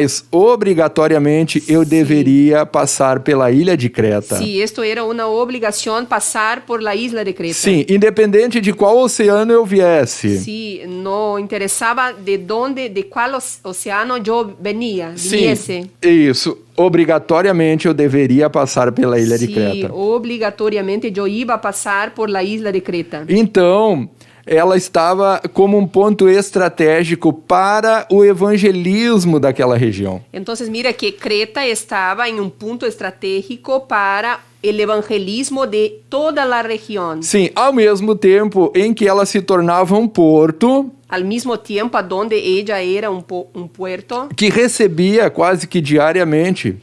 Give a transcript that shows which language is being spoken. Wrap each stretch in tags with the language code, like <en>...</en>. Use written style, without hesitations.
<pt>obrigatoriamente eu deveria passar pela ilha de Creta.</pt> <es>sí, esto era una obligación pasar por la isla de Creta.</es> <pt>Sim, independente de qual oceano eu viesse.</pt> <es>Sí, no interesaba de cuál océano yo</es> <pt>Sim,</pt> <es>viniese.</es> <pt>isso. Obrigatoriamente eu deveria passar pela ilha de</pt> <es>Sí,</es> <pt>Creta.</pt> <es>obligatoriamente yo iba a pasar por la isla de Creta.</es> <pt>Então, ela estava como um ponto estratégico para o evangelismo daquela região.</pt> <es>Entonces mira que Creta estaba en un punto estratégico para el evangelismo de toda la región.</es> <pt>Sim, ao mesmo tempo em que ela se tornava um porto</pt> <es>Al mismo tiempo, a donde ella era un puerto</es> <pt>que recebia quase que diariamente</pt>